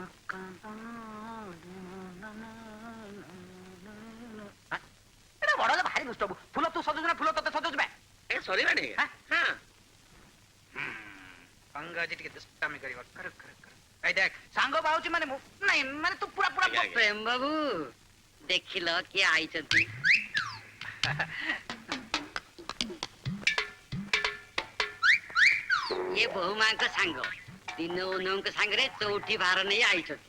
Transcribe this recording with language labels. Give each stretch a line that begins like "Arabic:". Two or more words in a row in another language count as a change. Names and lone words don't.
Odia: ଏଟା ବଡ଼ ହେଲେ ଭାରି ଦୁଷ୍ଟ ହବୁ। ଫୁଲ ତୁ ସଜୁଛ ନା ଫୁଲ ତୋତେ ସଜୁଛ ବେ? ଏ ସରିଲାଣି? ହଁ। ସାଙ୍ଗ ଆଜି ଟିକେ ଦୁଷ୍ଟାମି କରିବ। କର କର କର। ଏଇ ଦେଖ ସାଙ୍ଗ ବାହୁଛି ମାନେ ମୁଁ ନାଇଁ ମାନେ ତୁ ପୁରା ପୁରା ପ୍ରେମ ବାବୁ ଦେଖିଲ କିଏ ଆଇଛନ୍ତି? ଇଏ ବୋହୁ ମାଙ୍କ ସାଙ୍ଗ ଦିନ ଓନଙ୍କ ସାଙ୍ଗରେ ଚଉଠି ଭାର ନେଇ ଆଇଛନ୍ତି।